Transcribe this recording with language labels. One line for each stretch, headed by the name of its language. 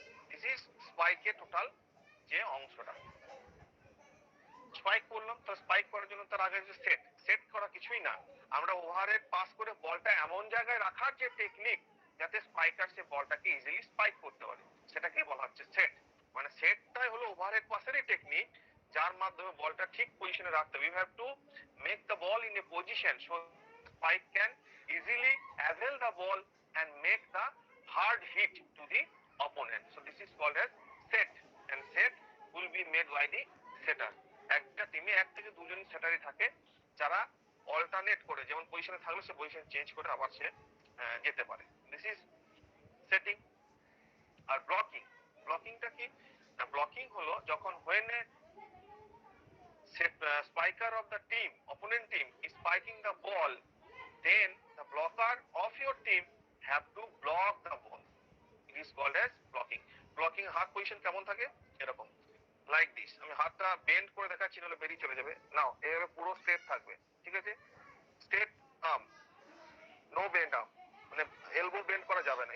English: this is
Bangla: স্পাইকের total যে অংশটা। Spike করলাম, তো স্পাইক করার জন্য তার আগে যে সেট, সেট করা কিছুই না, আমরা ওভারহেড পাস করে বলটা এমন জায়গায় রাখার যে টেকনিক যাতে স্পাইকার সে বলটাকে ইজিলি স্পাইক করতে পারে, সেটাকে বলা হচ্ছে সেট। মানে সেটটাই হলো ওভারহেড পাসেরই টেকনিক, যার মাধ্যমে বলটা ঠিক পজিশনে রাখতে হবে।
English: You have to make the ball in a position so spike can easily avail the ball and make the hard hit to the opponent. So this is called as set, and set will be made by the setter.
Bangla: একটা টিমে এক থেকে দুজন সেটারই থাকে যারা alternate করে, যেমন পজিশনে থাকলে সে পজিশন চেঞ্জ করে আবার সে যেতে পারে।
English: This is setting.
Bangla: আর blocking, ব্লকিংটা কি? ব্লকিং হলো যখন
English: when a spiker of the team, opponent team is spiking the ball, then your team have to block the ball. It is called as blocking.
Bangla: Blocking হাত position কেমন থাকে এরকম,
English: Like this.
Bangla: আমি হাতটা bend করে দেখাচ্ছি, নাহলে বেরিয়ে চলে যাবে। নাও এভাবে পুরো স্ট্রেট থাকবে, ঠিক আছে?
English: straight arm, no bend arm,
Bangla: মানে এলবো বেন্ড করা যাবে না।